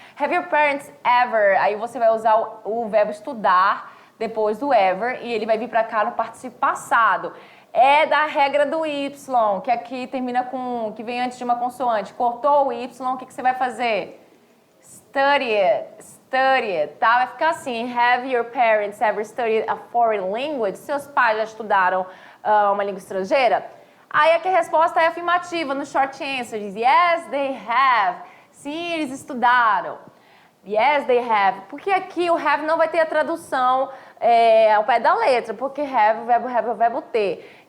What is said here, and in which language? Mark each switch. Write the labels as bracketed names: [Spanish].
[English] Have your parents ever? [Portuguese] Aí você vai usar o verbo estudar depois do ever e ele vai vir para cá no particípio passado. É da regra do Y, que aqui termina com, que vem antes de uma consoante. Cortou o Y, o que você vai fazer? [English] Study it, [Portuguese] tá? Vai ficar assim, [English] have your parents ever studied a foreign language? [Portuguese] Seus pais já estudaram uma língua estrangeira? Aí aqui a resposta é afirmativa, no short answer, diz [English] yes, they have. [Portuguese] Sim, eles estudaram. [English] Yes, they have. [Portuguese] Porque aqui o have não vai ter a tradução ao pé da letra, porque have, o verbo have é o verbo ter.